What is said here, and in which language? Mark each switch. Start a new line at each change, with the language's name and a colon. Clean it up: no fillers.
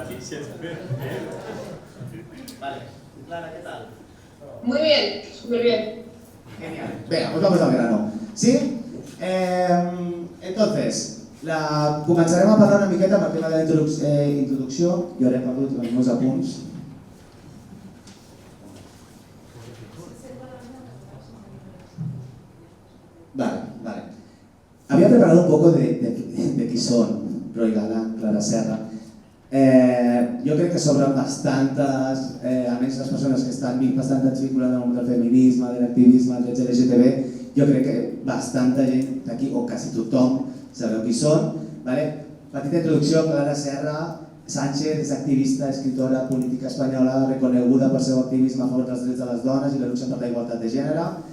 Spanish: Vale. Clara, ¿qué tal? Muy bien, súper bien. Genial. Venga, pues vamos al grano. ¿Sí?
Catalan: Entonces, començarem a parlar una miqueta amb el tema de la introducció. Jo ara he perdut els meus apunts. Vale.
Spanish: Había preparado un poco de
Catalan: qui són
Spanish: Roi Galán, Clara Serra.
Catalan: Jo crec que sobren bastantes, a més les persones que estan bastant vinculades al món del feminisme, de l'activisme, dels LGTB, jo crec que bastanta gent d'aquí, o quasi tothom, sabeu qui són. Petita introducció, Clara Serra Sánchez és activista, escritora, política espanyola, reconeguda per seu activisme a favor dels drets de les dones i
Spanish: la lucha
Catalan: per la igualtat de gènere.